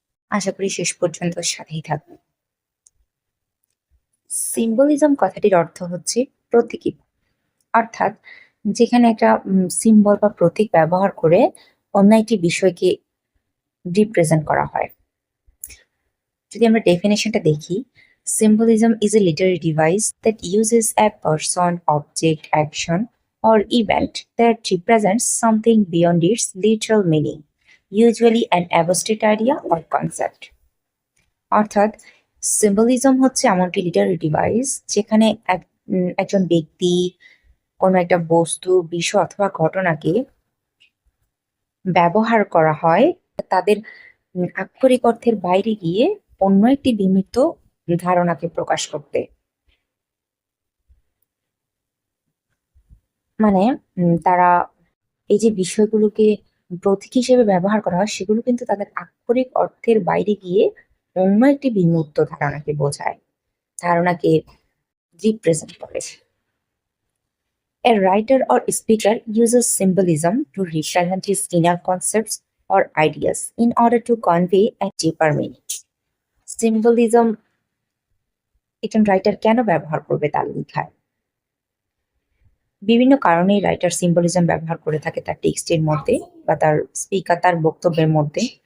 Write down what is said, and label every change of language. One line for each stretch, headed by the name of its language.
Bangla: আশা করি শেষ পর্যন্ত সাথেই থাকবেন। সিম্বলিজম কথাটির অর্থ হচ্ছে প্রতীকী, অর্থাৎ যেখানে একটা সিম্বল বা প্রতীক ব্যবহার করে অন্য একটি বিষয়কে রিপ্রেজেন্ট করা হয়। যদি আমরা ডেফিনেশনটা দেখি,
English: symbolism is a literary device that uses a person, object, action, or event that represents something beyond its literal meaning, usually an abstract idea or concept.
Bangla: অর্থাৎ সিম্বলিজম হচ্ছে এমন একটি লিটারি ডিভাইস যেখানে একজন ব্যক্তি, কোনো একটা বস্তু, বিষয় অথবা ঘটনাকে ব্যবহার করা হয় তাদের আক্ষরিক অর্থের বাইরে গিয়ে অন্য একটি বিমিত ধারণাকে প্রকাশ করতে। মানে তারা এই যে বিষয়গুলোকে প্রতীক হিসেবে ব্যবহার করা হয়, সেগুলো কিন্তু তাদের আক্ষরিক অর্থের বাইরে গিয়ে অন্য একটি বিমূর্ত ধারণাকে বোঝায়, ধারণাকে রিপ্রেজেন্ট করে।
English: A writer or speaker uses symbolism to represent his inner concepts or ideas in order to convey a deeper meaning.
Bangla: Symbolism একজন রাইটার কেন ব্যবহার করবে তার লেখায়? বিভিন্ন কারণেই রাইটার সিম্বলিজম ব্যবহার করে থাকে তার টেক্সটের মধ্যে বা তার স্পিকার, তার বক্তব্যের মধ্যে।